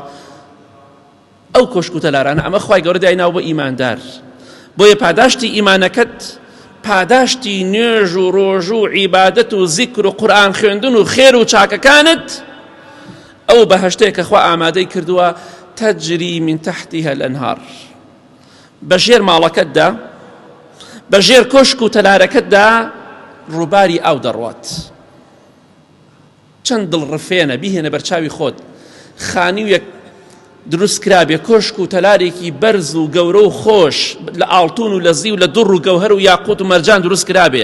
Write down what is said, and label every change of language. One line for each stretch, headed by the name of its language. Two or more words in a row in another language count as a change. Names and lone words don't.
Central Kurdish: ئەو کۆشک و تەلارانە ئەمە خوای گەورە دایناوە بۆ ئیماندار. بۆیە پاداشتی ئیمانەکەت، پاداشتی نوێژ و ڕۆژ و عیبادەت و زیکر و قورئان خوێندن و خێر و چاکەکانت ئەو بەهەشتەیە کە خوا ئامادەی کردووە.
Arabic: تجري من تحتها الأنهار.
Central Kurdish: بەژێر ماڵەکەتدا، بەژێر کۆشک و تەلارەکەتدا ڕووباری ئاو دەڕوات. چەند دڵڕفێنە بیهێنە بەرچاوی خۆت، خانی و یەک دروست کرابێ کۆشک و تەلارێکی بەرز و گەورە و خۆش لە ئاڵتون و لە زی و لە دڕ و گەوهەر و یاقوت و مەرجان دروست کرابێ.